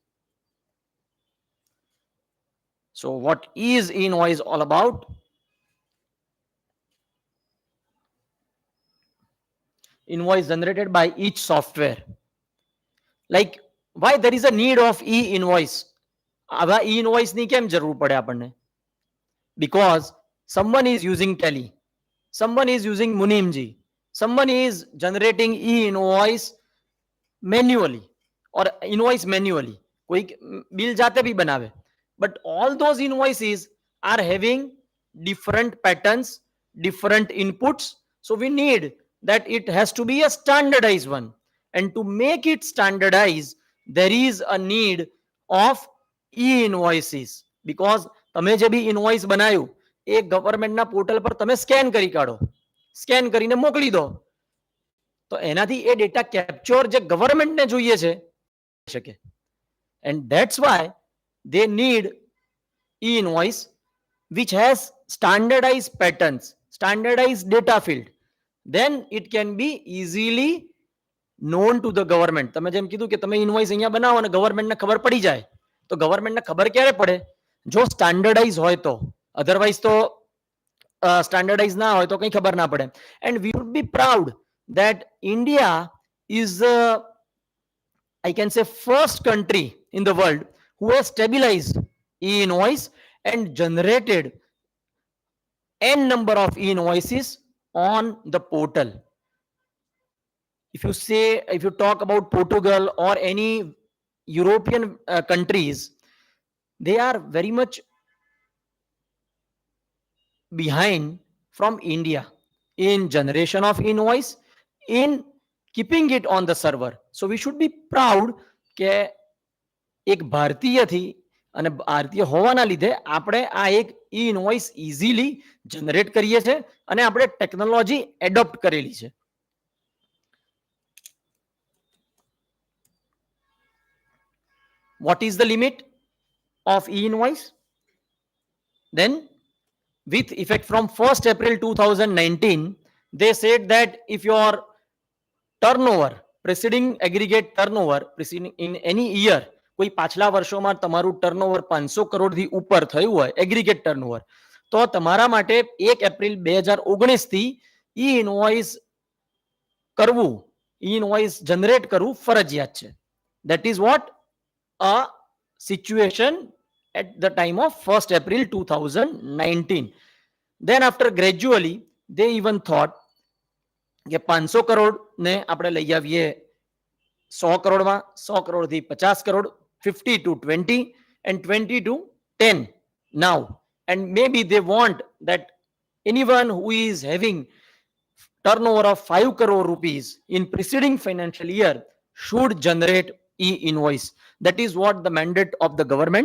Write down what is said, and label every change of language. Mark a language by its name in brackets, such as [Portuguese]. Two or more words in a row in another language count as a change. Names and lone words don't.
[English] So what is e-invoice all about? Invoice generated by each software. Like, why there is a need of e-invoice? [Gujarati] આવા e-invoice ની કેમ જરૂર પડે આપણને? [English] Because someone is using Tally, someone is using Munimji, someone is generating e-invoice manually or invoice manually. [Gujarati] કોઈ બિલ જાતે બી બનાવે. [English] But all those invoices are having different patterns, different inputs. So we need that it has to be a standardized one. And to make it standardized, there is a need of e-invoices. [Gujarati] Because તમે જે બી ઇનવોઇસ બનાવ્યું એ ગવર્મેન્ટના પોર્ટલ પર તમે સ્કેન કરી કાઢો, સ્કેન કરીને મોકલી દો, તો એનાથી એ [English] data capture [Gujarati] જે ગવર્મેન્ટને જોઈએ છે શકે. [English] And that's why they need e-invoice which has standardized patterns, standardized data field. Then it can be easily known to the government. [Gujarati] તમે જેમ કીધું કે તમે ઇનવોઇસ અહીંયા બનાવો અને ગવર્મેન્ટને ખબર પડી જાય, તો ગવર્મેન્ટને ખબર ક્યારે પડે? જો સ્ટાન્ડર્ડાઇઝ હોય તો. અધરવાઇઝ તો સ્ટાન્ડર્ડાઇઝ ના હોય તો કંઈ ખબર ના પડે. [English] And we would be proud that India is I can say first country in the world who has stabilized e-invoice and generated n number of e-invoices on the portal. If you talk about Portugal or any European countries, they are very much behind from India in generation of invoice, in keeping it on the server. So we should be proud [Gujarati] કે એક ભારતીયથી અને ભારતીય હોવાના લીધે આપણે આ એક [English] e invoice easily generate [Gujarati] કરીએ છીએ અને આપણે [English] technology adopt [Gujarati] કરેલી છે. [English] What is the limit of e-invoice? Then with effect from 1st April 2019, they said that if your turnover, preceding aggregate turnover, preceding in any year, [Gujarati] કોઈ પાછલા વર્ષોમાં તમારું ટર્નઓવર 500 કરોડથી ઉપર થયું હોય, [English] aggregate turnover, [Gujarati] તો તમારા માટે 1 એપ્રિલ 2019 થી [English] e invoice [Gujarati] કરવું, [English] e invoice generate [Gujarati] કરવું ફરજિયાત છે. [English] That is what a situation at the time of 1st April 2019. Then after gradually they even thought [Gujarati] કે 500 કરોડ ને આપણે લઈ આવીએ 100 કરોડમાં, 100 કરોડથી 50 કરોડ, [English] 50 to 20 and 20 to 10 now. And maybe they want that anyone who is having turnover of 5 crore rupees in preceding financial year should generate e-invoice. That is what the mandate of the government.